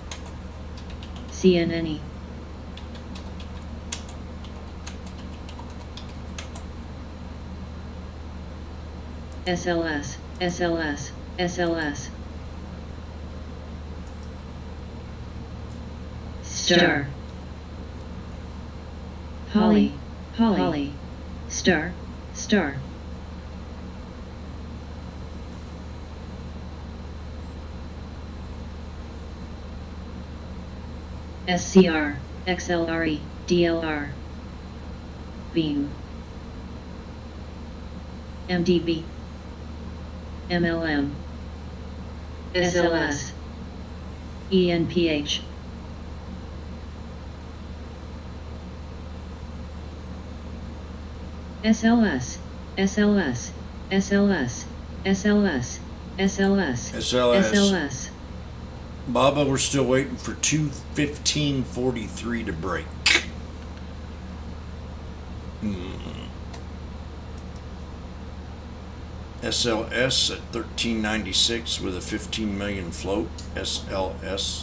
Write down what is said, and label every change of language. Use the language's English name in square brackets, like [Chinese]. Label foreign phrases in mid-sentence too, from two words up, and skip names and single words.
[English] CNNE. SLS. SLS. SLS. Star. poly, poly, star, star. SCR, XLRE, DLR. Beam. MDB. MLM. SLS. ENPH. SLS, SLS, SLS, SLS, SLS, SLS. SLS. Baba, we're still waiting for 215.43 to break. SLS at 1396 with a 15 million float. SLS.